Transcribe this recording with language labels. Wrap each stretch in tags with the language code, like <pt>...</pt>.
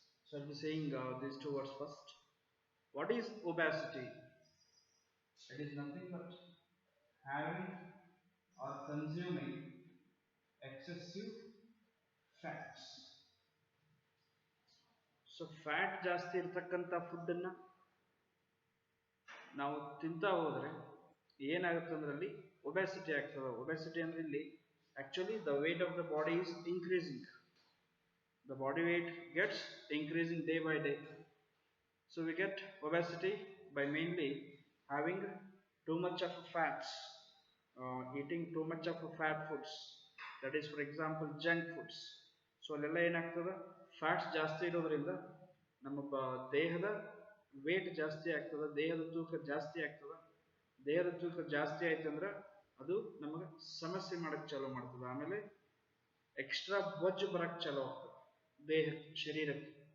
<en>So I'll be saying these two words first. What is obesity? It is nothing but having or consuming excessive fats.</en> <kn>So fat ಜಾಸ್ತಿ ಇರ್ತಕ್ಕಂಥ ಫುಡ್ಡನ್ನು ನಾವು ತಿಂತಾ ಹೋದ್ರೆ ಏನಾಗುತ್ತೆ ಅಂದ್ರಲ್ಲಿ obesity ಆಗ್ತದೆ.</kn> <en>obesity</en> <kn>ಅಂದ್ರೆ ಇಲ್ಲಿ</kn> <en>Actually the weight of the body is increasing. The body weight gets increasing day by day. So we get obesity by mainly having too much of fats, eating too much of fat foods, that is for example junk foods.</en> <kn>So ಅಲ್ಲೆಲ್ಲ ಏನಾಗ್ತದೆ, fats ಜಾಸ್ತಿ ಇರೋದ್ರಿಂದ ನಮ್ಮ ದೇಹದ wait ಜಾಸ್ತಿ ಆಗ್ತದೆ, ದೇಹದ ತೂಕ ಜಾಸ್ತಿ ಆಗ್ತದೆ. ದೇಹದ ತೂಕ ಜಾಸ್ತಿ ಆಯ್ತಂದ್ರೆ ಅದು ನಮಗೆ ಸಮಸ್ಯೆ ಮಾಡಕ್ ಚಾಲೂ ಮಾಡ್ತದೆ. ಆಮೇಲೆ ಎಕ್ಸ್ಟ್ರಾ ಬೊಜ್ಜು ಬರಕ್ ಚಾಲೂ ಆಗ್ತದೆ ದೇಹ ಶರೀರಕ್ಕೆ.</kn>